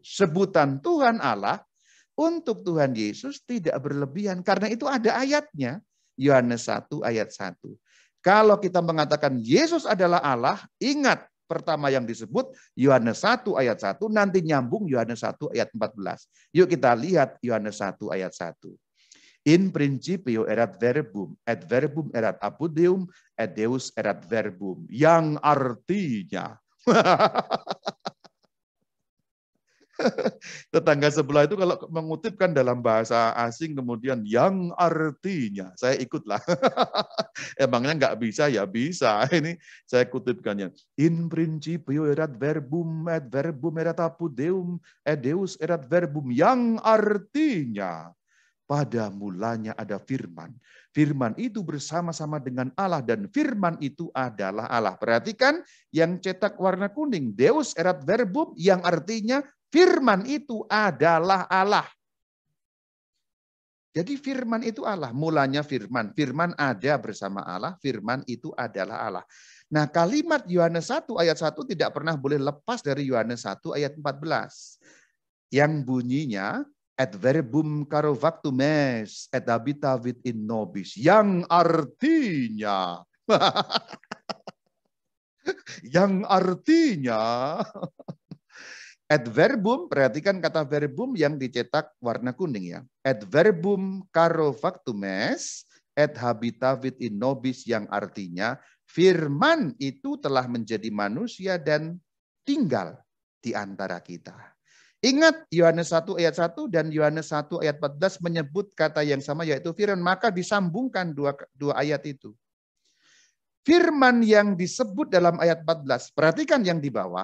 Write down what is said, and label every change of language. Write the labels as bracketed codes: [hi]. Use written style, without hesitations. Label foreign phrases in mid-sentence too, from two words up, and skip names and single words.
[id] Sebutan Tuhan Allah untuk Tuhan Yesus tidak berlebihan. Karena itu ada ayatnya. Yohanes 1 ayat 1. Kalau kita mengatakan Yesus adalah Allah, ingat pertama yang disebut Yohanes 1 ayat 1, nanti nyambung Yohanes 1 ayat 14. Yuk kita lihat Yohanes 1 ayat 1. [la] In principio erat verbum, et verbum erat apud Deum, et Deus erat verbum. [id] Yang artinya, tetangga sebelah itu kalau mengutipkan dalam bahasa asing kemudian yang artinya, saya ikutlah. Emangnya nggak bisa? Ya bisa. Ini saya kutipkannya. [la] In principio erat verbum, et verbum erat apud Deum, et Deus erat verbum. [id] Yang artinya, pada mulanya ada firman. Firman itu bersama-sama dengan Allah dan firman itu adalah Allah. Perhatikan yang cetak warna kuning. [la] Deus erat verbum [id] yang artinya firman itu adalah Allah. Jadi firman itu Allah. Mulanya firman. Firman ada bersama Allah. Firman itu adalah Allah. Nah kalimat Yohanes 1 ayat 1 tidak pernah boleh lepas dari Yohanes 1 ayat 14. Yang bunyinya [la] et verbum caro factum est et habitavit in nobis. [id] Yang artinya [la] et verbum, [id] perhatikan kata verbum yang dicetak warna kuning ya. [la] Et verbum caro factum est et habitavit in nobis, [id] yang artinya firman itu telah menjadi manusia dan tinggal di antara kita. Ingat Yohanes 1 ayat 1 dan Yohanes 1 ayat 14 menyebut kata yang sama yaitu firman. Maka disambungkan dua ayat itu. Firman yang disebut dalam ayat 14, perhatikan yang di bawah.